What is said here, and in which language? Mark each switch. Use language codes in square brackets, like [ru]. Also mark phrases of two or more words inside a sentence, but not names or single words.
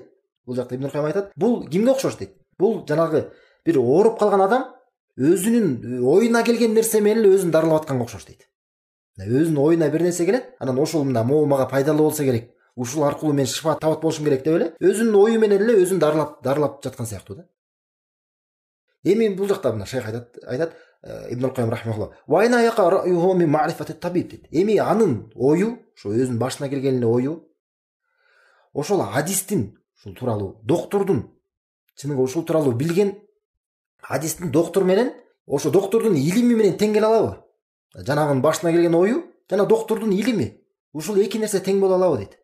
[ky] Бул жакта Ибн Кайым айтат, бул кимге окшош дейт? Бул жанагы бир ооруп калган адам өзүнүн оюна келген нерсе менен эле өзүн дарылап атканга окшош дейт. Өзүнүн оюна бир нерсе келет, анан ошол могу мага пайдалуу болсо керек, ушул аркылуу мен шифа табат болушум керек деп эле өзүнүн ою менен эле өзүн дарылап жаткан сыяктуу да. Эми бул жакта мына шейх айтат Ибн Кайым рахимахуллах, [ar] "وأين يقع رأيه من معرفة الطبيب" [ky] дейт. Эми анын ою, ошо өзүнүн башына келген эле ою, ошол хадистин, ушул тууралуу доктордун, чыныгы ушул тууралуу билген хадистин доктор менен, ошо доктордун илими менен тең келе алабы? Жанагынын башына келген ою жана доктордун илими, ушул эки нерсе тең боло алабы дейт.